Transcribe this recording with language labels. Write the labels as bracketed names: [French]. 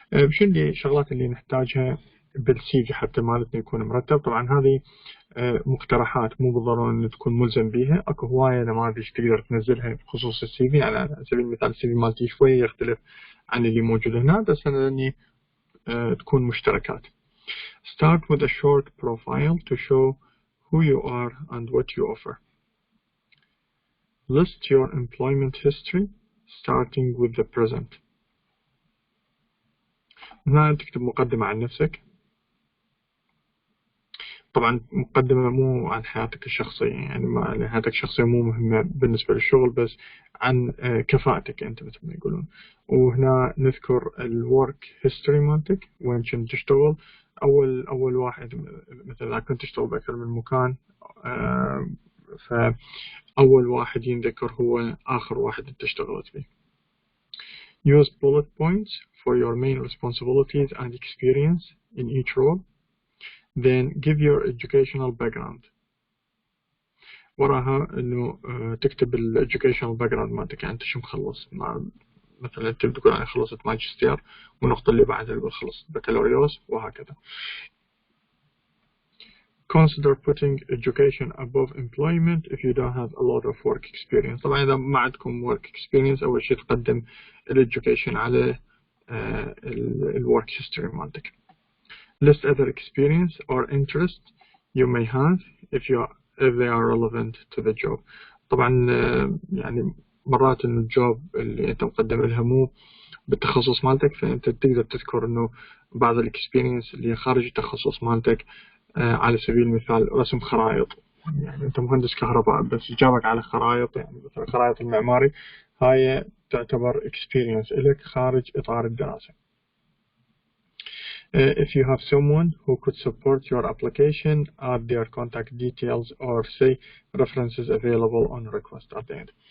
[Arabic] شو اللي الشغلات اللي نحتاجها بالسي في حتى مالتنا يكون مرتب؟ طبعا هذه مقترحات، مو بالضرورة أن تكون ملزم بيها. اكو هواية نماذج تقدر تنزلها بخصوص السي في. يعني على سبيل المثال السي في مالتي شوية يختلف عن اللي موجود هنا، بس أنا لأني تكون مشتركات. [English] Start with a short profile to show who you are and what you offer. List your employment history starting with the present. [Arabic] هنا تكتب مقدمة عن نفسك. طبعا مقدمة مو عن حياتك الشخصية، يعني ما حياتك الشخصية مو مهمة بالنسبة للشغل، بس عن كفاءتك أنت مثل ما يقولون. وهنا نذكر الورك هيستوري مالتك، وين كنت تشتغل. أول واحد مثلا كنت تشتغل بأكثر من مكان، فأول واحد ينذكر هو آخر واحد أنت اشتغلت فيه. [English] Use bullet points for your main responsibilities and experience in each role. Then give your educational background. [Arabic] وراها انه تكتب ال educational background مالتك، يعني انت شو مخلص. مثلا انت بتقول انا خلصت ماجستير، والنقطة اللي بعدها بقول خلصت بكالوريوس، وهكذا. [English] Consider putting education above employment if you don't have a lot of work experience. [Arabic] طبعا اذا ما عندكم work experience اول شيء تقدم ال education على ال work history مالتك. [English] List other experience or interest you may have if they are relevant to the job. [Arabic] طبعا يعني مرات إنه الجوب اللي أنت مقدم لها مو بالتخصص مالتك، فأنت تقدر تذكر إنه بعض الإكسبيرينس اللي خارج التخصص مالتك. على سبيل المثال رسم خرائط، يعني أنت مهندس كهرباء بس جابك على خرائط، يعني مثلا خرائط المعماري، هاي تعتبر إكسبيرينس إلك خارج إطار الدراسة. [English] If you have someone who could support your application, add their contact details or say references available on request at the end.